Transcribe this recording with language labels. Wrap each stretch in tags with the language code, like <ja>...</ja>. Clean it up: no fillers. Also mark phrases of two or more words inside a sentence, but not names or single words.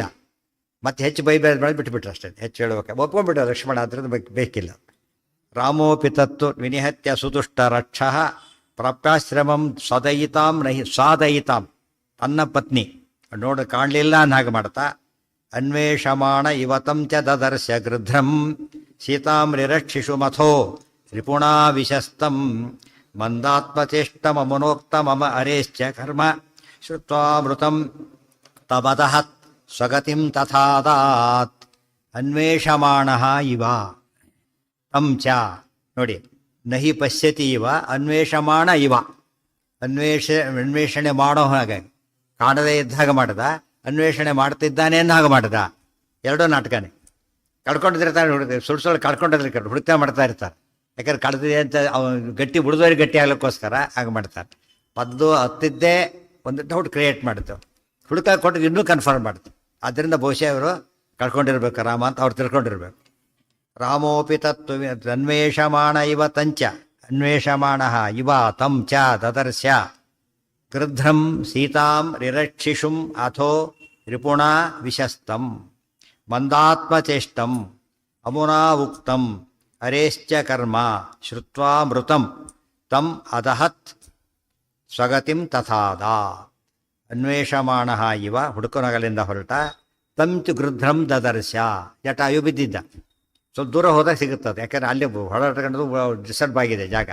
<kn>ಮತ್ತೆ ಹೆಚ್ಚು ಮಾಡಿ ಬಿಟ್ಟುಬಿಟ್ರು ಅಷ್ಟೇ. ಹೆಚ್ಚು ಹೇಳ್ಬೇಕು ಒಪ್ಕೊಂಡ್ಬಿಟ್ಟ ಲಕ್ಷ್ಮಣ, ಅದ್ರದ್ದು ಬೇಕಿಲ್ಲ.</kn> <sa>ರಾಮೋಪಿ ತತ್ತು ವಿನಿಹತ್ಯ ಸುತುಷ್ಟ ರಕ್ಷ ಪ್ರಾಪ್ಯಾಶ್ರಮಂ ಸ್ವದಯಿತಾಂ ನಹಿ ಸ್ವಾದಯಿತಾಂ.</sa> <kn>ತನ್ನ ಪತ್ನಿ ನೋಡು ಕಾಣಲಿಲ್ಲ ಅನ್ನ ಹಾಗೆ ಮಾಡ್ತಾ</kn> <sa>ಅನ್ವೇಷಮಾಣ ಇವತಂ ಚ ದದರ್ಶ ಗೃಧ್ರಂ ಸೀತಾಂ ನಿರಕ್ಷಿಷು ಮಥೋ ರಿಪುಣಾ ವಿಶಸ್ತಂ ಮಂದಾತ್ಮಚೇಷ್ಟಮನೋಕ್ತ ಮಮ ಅರೇಶ್ಚ ಕರ್ಮ ಶ್ರುತ್ವಾಮೃತಂ ತಮದಹತ್ ಸ್ವಗತಿಂ ತಥಾದಾತ್ ಅನ್ವೇಷಮಾಣಃ ಇವ ತಂ ಚ. ನೋಡಿ, ನಹಿ ಪಶ್ಯತಿ ಇವ, ಅನ್ವೇಷಮಾಣ ಇವ.</sa> <kn>ಅನ್ವೇಷಣೆ ಮಾಡೋ ಹಾಗೆ, ಕಾಣದೇ ಇದ್ದಾಗ ಮಾಡ್ದ, ಅನ್ವೇಷಣೆ ಮಾಡ್ತಿದ್ದಾನೆ ಅಂದ ಹಾಗೆ ಮಾಡ್ದ. ಎರಡೂ ನಾಟಕನೇ. ಕಳ್ಕೊಂಡಿರ್ತಾರೆ, ಸುಳ್ಳು ಕಳ್ಕೊಂಡಿದ್ರೆ ಹುಡುಕ್ತಾ ಮಾಡ್ತಾ ಇರ್ತಾರೆ. ಯಾಕಂದ್ರೆ ಕಳೆದಿದೆ ಅಂತ ಗಟ್ಟಿ ಹುಡುಗರಿಗೆ ಗಟ್ಟಿ ಆಗ್ಲಿಕ್ಕೋಸ್ಕರ ಹಾಗೆ ಮಾಡ್ತಾರೆ. ಪದ್ದು ಹತ್ತಿದ್ದೇ ಒಂದು</kn> <en>doubt create</en> <kn>ಮಾಡುತ್ತೆ, ಹುಡುಕ ಕೊಟ್ಟಿದ್ದು ಇನ್ನೂ ಕನ್ಫರ್ಮ್ ಮಾಡುತ್ತೆ. ಆದ್ದರಿಂದ ಬಹುಶಃ ಅವರು ಕಳ್ಕೊಂಡಿರ್ಬೇಕು ರಾಮ ಅಂತ ಅವ್ರು ತಿಳ್ಕೊಂಡಿರ್ಬೇಕು.</kn> <sa>ರಾಮೋಪಿ ತತ್ವ ಅನ್ವೇಷಮಾಣ ಇವ ತಂಚ ಅನ್ವೇಷಮಾಣ ಇವ ತಂ ಚ ದದರ್ಶ ಗೃಧ್ರಂ ಸೀತಾಂ ರಿರಕ್ಷಿಷುಂ ಅಥೋ ರಿಪುಣಾ ವಿಶಸ್ತಂ ಮಂದಾತ್ಮಚೇಷ್ಟಂ ಅಮುನಾ ಉಕ್ತಂ ಅರೇಶ್ಚ ಕರ್ಮ ಶ್ರುತ್ವಾ ಮೃತಂ ತಂ ಅದಹತ್ ಸ್ವಗತಿಂ ತಥಾದ. ಅನ್ವೇಷಮಾಣ ಇವ</sa> <kn>ಹುಡುಕನಗಲಿಂದ ಹೊರಟ ತಂತು</kn> <sa>ಗೃಧ್ರಂ ದದರ್ಶ.</sa> <kn>ಜಟಾಯು ಬಿದ್ದಿದ್ದ. ಸ್ವಲ್ಪ ದೂರ ಹೋದಾಗ ಸಿಗುತ್ತದೆ, ಯಾಕಂದರೆ ಅಲ್ಲಿ ಹೊರಟು ಡಿಸ್ಟರ್ಬ್ ಆಗಿದೆ ಜಾಗ.</kn>